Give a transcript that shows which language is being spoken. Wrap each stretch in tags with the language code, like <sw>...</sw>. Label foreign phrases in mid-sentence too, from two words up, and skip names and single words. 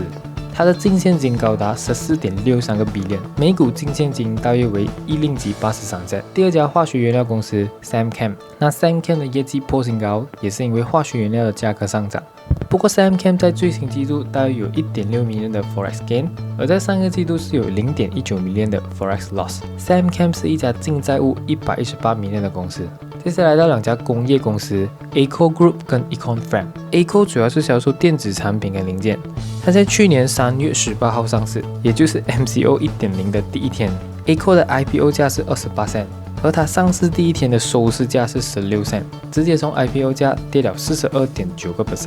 <zh>它的净现金高达14.63个 billion， 每股净现金大约为107.83 cent。第2家化学原料公司 Samchem， 那 Samchem 的业绩破新高，也是因为化学原料的价格上涨。不过 Samchem 在最新季度大约有1.6 million 的</zh> <en>Forex gain，</en> <zh>而在上个季度是有 0.19 million 的</zh> <en>Forex loss。</en> <zh>Samchem 是一家净债务118 million 的公司。接下来到2家工业公司 Eco Group 跟 Econ Frame。Eco 主要是销售电子产品跟零件，它在去年3月18号上市，也就是 MCO 1.0 的第一天。Eco 的 IPO 价是28 cent， 而它上市第一天的收市价是16 cent， 直接从 IPO 价跌了 42.9%。</zh>